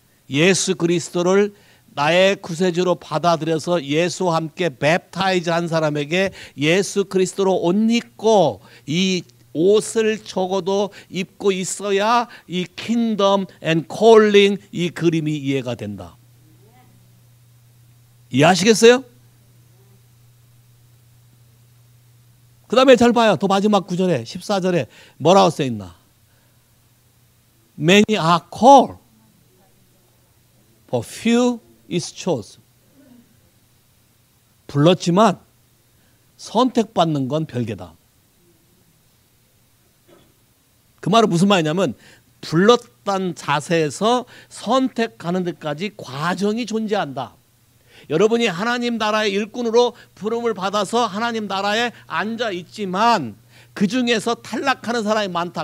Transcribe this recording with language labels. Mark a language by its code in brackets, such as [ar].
[ko] 예수 그리스도를 나의 구세주로 받아들여서 예수와 함께 웹타이즈 한 사람에게 예수 그리스도로 옷 입고 이 옷을 적어도 입고 있어야 이 킹덤 앤 콜링 이 그림이 이해가 된다. 이해하시겠어요? 그 다음에 잘 봐요. 또 마지막 구절에 14절에 뭐라고 써있나? [en] Many are called, but few is chosen. [ko] 불렀지만 선택받는 건 별개다. 그 말은 무슨 말이냐면 불렀다는 자세에서 선택하는 데까지 과정이 존재한다. 여러분이 하나님 나라의 일꾼으로 부름을 받아서 하나님 나라에 앉아 있지만 그 중에서 탈락하는 사람이 많다.